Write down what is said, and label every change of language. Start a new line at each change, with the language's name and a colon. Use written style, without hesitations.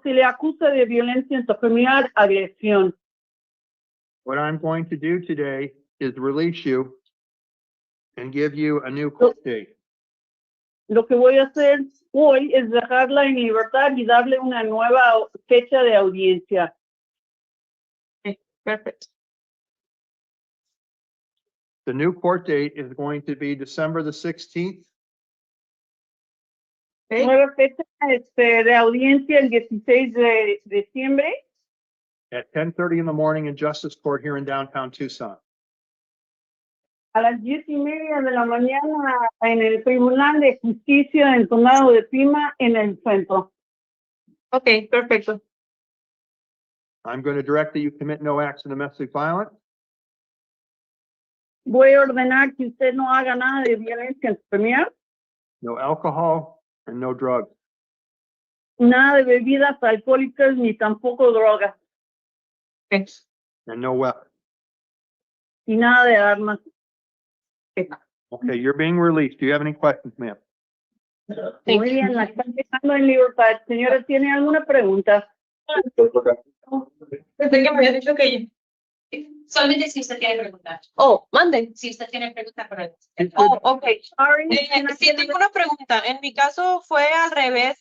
Spanish: Se le acusa de violencia intrafamiliar, agresión.
English: what I'm going to do today is release you and give you a new court date.
Spanish: Lo que voy a hacer hoy es dejarla en libertad y darle una nueva fecha de audiencia.
English: Perfect. The new court date is going to be December the 16th
Spanish: Nueva fecha de audiencia el 16 de diciembre
English: at 10:30 in the morning in Justice Court here in downtown Tucson.
Spanish: a las 10:30 de la mañana en el Tribunal de Justicia del Condado de Pima en el centro. Okay, perfecto.
English: I'm going to direct that you commit no acts of domestic violence,
Spanish: Voy a ordenar que usted no haga nada de violencia intrafamiliar,
English: no alcohol, and no drugs.
Spanish: nada de bebidas alcohólicas ni tampoco drogas
English: Okay. And no weapons.
Spanish: y nada de armas.
English: Okay, you're being released. Do you have any questions, ma'am? Thank
Spanish: Muy
English: you.
Spanish: bien, la están dejando en libertad. Señora, ¿tiene alguna pregunta? Pensé que me había dicho que Solamente si usted quiere preguntar. Oh, mande. Si usted tiene preguntas para
English: Oh, okay. Sorry.
Spanish: Sí, tengo una pregunta. En mi caso fue al revés.